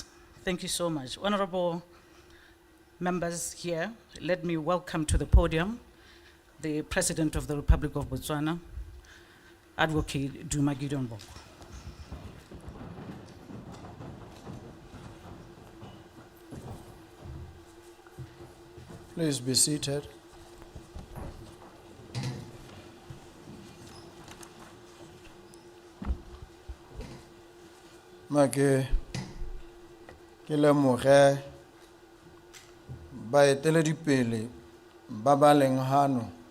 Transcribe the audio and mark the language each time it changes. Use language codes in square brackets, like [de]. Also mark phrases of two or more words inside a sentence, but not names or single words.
[en] Thank you so much. Honorable members here, let me welcome to the podium the President of the Republic of Botswana, Advocate Duma Boko. Please be seated. [tn] Ke lemoge baeteledipele ba ba leng hano